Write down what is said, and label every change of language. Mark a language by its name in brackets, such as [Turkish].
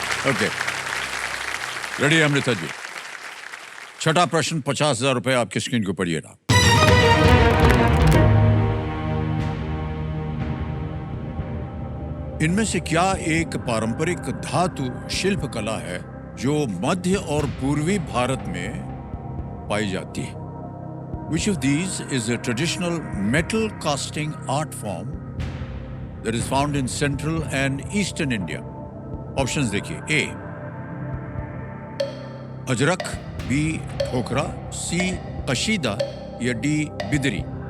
[Hindi] Okay, ready Amrita ji? छठा प्रश्न, 50,000 रुपए आपकी स्क्रीन के ऊपर ये रहा। इनमें से क्या एक पारंपरिक धातु शिल्प कला है जो मध्य और पूर्वी भारत में पाई जाती है? [English] Which of these is a traditional metal casting art form that is found in central and eastern India? [Hindi] Options देखिए। A अजरक, B ठोकरा, C कशीदा या D बिदरी।